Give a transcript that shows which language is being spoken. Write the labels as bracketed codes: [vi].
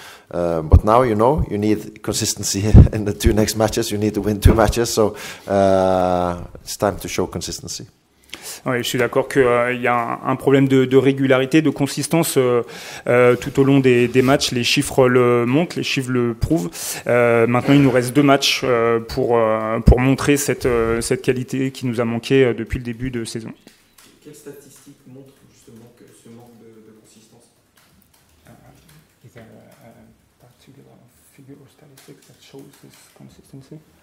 [en] But now you need consistency in the 2 next matches. You need to win 2 matches, so it's time to show consistency. [fr] Oui, je suis d'accord qu'il y a un problème de régularité, de consistance tout au long des matchs. Les chiffres le montrent, les chiffres le prouvent. Maintenant, il nous reste 2 matchs pour montrer cette qualité qui nous a manqué depuis le début de saison. Quelles statistiques montrent justement que ce manque de consistance? [en] Is there a particular figure or statistics that shows this consistency?